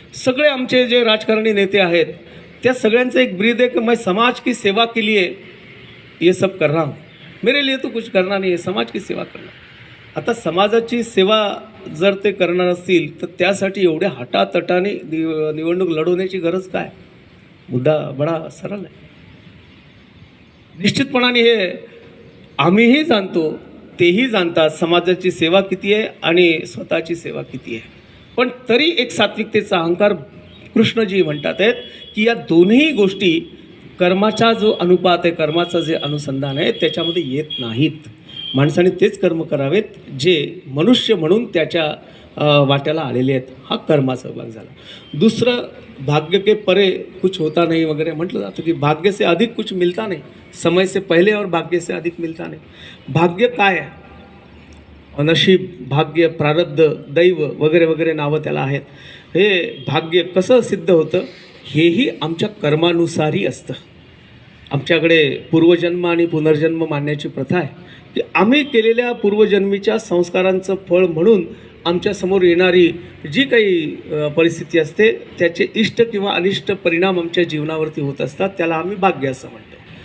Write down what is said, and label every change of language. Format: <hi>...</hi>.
<mr>सगळे आमचे जे राजकारणी नेते आहेत त्या सगळ्यांचं एक ब्रीद</mr> <hi>है कि मैं समाज की सेवा के लिए ये सब कर रहा हूँ, मेरे लिए तो कुछ करना नहीं है, समाज की सेवा करना.</hi> <mr>आता समाजाची सेवा जर ते करणार असतील तर त्यासाठी एवढ्या हटातटाने निवडणूक लढवण्याची गरज काय? मुद्दा बडा सरळ आहे. निश्चितपणाने हे आम्हीही जाणतो, तेही जाणतात समाजाची सेवा किती आहे आणि स्वतःची सेवा किती आहे. पण तरी एक सात्विकतेचा अहंकार कृष्णजी म्हणतात आहेत की या दोन्ही गोष्टी कर्माचा जो अनुपात आहे, कर्माचं जे अनुसंधान आहे त्याच्यामध्ये येत नाहीत. माणसाने तेच कर्म करावेत जे मनुष्य म्हणून त्याच्या वाट्याला आलेले आहेत. हा कर्माचा भाग झाला.</mr> <hi>दुसरं, भाग्य के परे कुछ होता नहीं</hi> <mr>वगैरे म्हटलं जातं की</mr> <hi>भाग्य से अधिक कुछ मिलता नहीं, समय से पहले और भाग्य से अधिक मिलता नहीं.</hi> <mr>भाग्य काय आहे? नशीब, भाग्य, प्रारब्ध, दैव वगैरे वगैरे नावं त्याला आहेत. हे भाग्य कसं सिद्ध होतं? हेही आमच्या कर्मानुसारही असतं. आमच्याकडे पूर्वजन्म आणि पुनर्जन्म मानण्याची प्रथा आहे की आम्ही केलेल्या पूर्वजन्मीच्या संस्कारांचं फळ म्हणून आमच्यासमोर येणारी जी काही परिस्थिती असते त्याचे इष्ट किंवा अनिष्ट परिणाम आमच्या जीवनावरती होत असतात, त्याला आम्ही भाग्य असं म्हणतो.</mr>